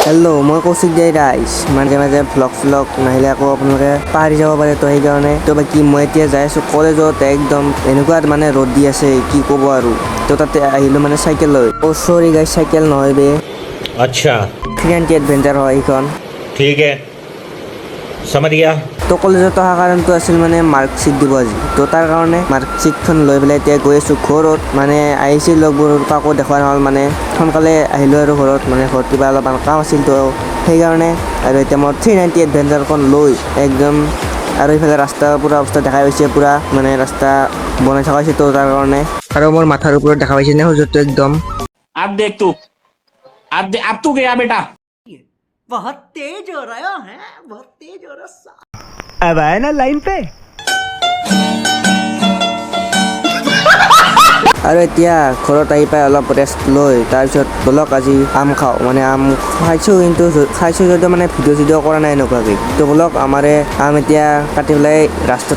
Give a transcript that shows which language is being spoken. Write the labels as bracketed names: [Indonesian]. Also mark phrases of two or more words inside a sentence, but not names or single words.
[Assamese] হেল্ল' মই কৌশিক দাই ৰাইজ মাজে মাজে ভ্লগ নাহিলে আকৌ আপোনালোকে পাহৰি যাব পাৰে তো সেইকাৰণে তো বাকী মই এতিয়া যাই আছোঁ কলেজত একদম এনেকুৱা মানে ৰ'দ দি আছে কি ক'ব আৰু তো তাতে আহিলোঁ মানে চাইকেল লৈ অ' [English] sorry guys [Assamese] চাইকেল নহয় বে [Hindi] अच्छा [Assamese] 390 এডভেঞ্চাৰ হয় এইখন [Hindi] ठीक है समझ गया [Assamese] তো কলেজত অহা কাৰণটো আছিল মানে মাৰ্কশ্বিট দিব আজি তো তাৰ কাৰণে মাৰ্কশ্বিটখন লৈ পেলাই এতিয়া গৈ আছোঁ ঘৰত মানে আহিছিল লগবোৰ কাকো দেখুওৱা নহ'ল মানে সোনকালে আহিলোঁ আৰু ঘৰত মানে ঘৰত কিবা অলপমান কাম আছিল তো সেইকাৰণে আৰু এতিয়া মই 390 এডভেঞ্চাৰখন লৈ একদম আৰু এইফালে ৰাস্তা পূৰা অৱস্থা দেখা পাইছে পূৰা মানে ৰাস্তা বনাই থকা হৈছে তো তাৰ কাৰণে আৰু মোৰ মাথাৰ ওপৰত দেখা পাইছে নে সূৰ্যটো একদম [Hindi] अब देख तू अब तू गया बेटा बहुत तेज हो रहा है बहुत तेज हो रहा अब आए ना लाइन पे [Assamese] আৰু এতিয়া ঘৰত আহি পাই অলপ ৰেষ্ট লৈ তাৰপিছত বলক আজি আম খাওঁ মানে আম খাইছোঁ কিন্তু খাইছোঁ যদিও মানে ভিডিঅ' কৰা নাই এনেকুৱাকৈ তো বলক আমাৰে আম এতিয়া কাটি পেলাই ৰাস্তাত